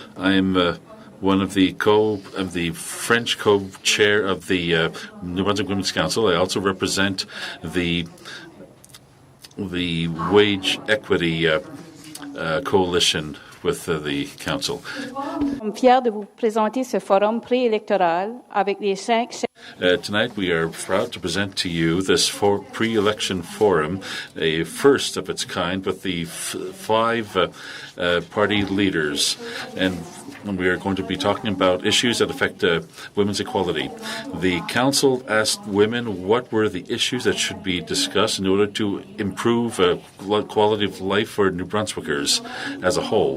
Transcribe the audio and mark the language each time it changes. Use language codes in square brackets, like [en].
[en] I'm one of the French co-chair of the New Brunswick Women's Council. I also represent the wage equity coalition with the council. [fr] Je suis fière de vous présenter ce forum préélectoral avec les 5 [en] Tonight we are proud to present to you this pre-election forum, a first of its kind with the five party leaders. And we are going to be talking about issues that affect women's equality. The council asked women what were the issues that should be discussed in order to improve quality of life for New Brunswickers as a whole.